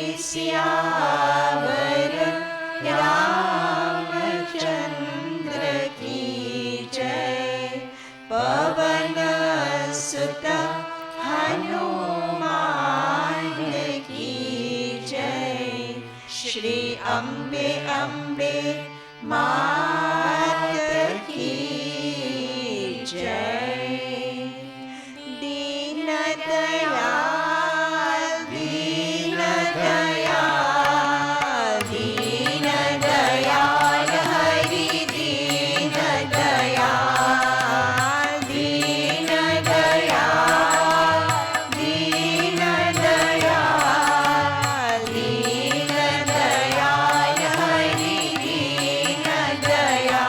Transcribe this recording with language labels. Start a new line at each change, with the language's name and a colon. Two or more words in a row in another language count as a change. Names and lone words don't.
Hindi: सियावर रामचन्द्र की जय पवन सुत हनुमान की जय श्री अम्बे अम्बे माता की जय दीन दयाल दीन दयाल दीन दयाल हरि दीन दयाल दीन दयाल दीन दयाल दीन दयाल हरि दीन दयाल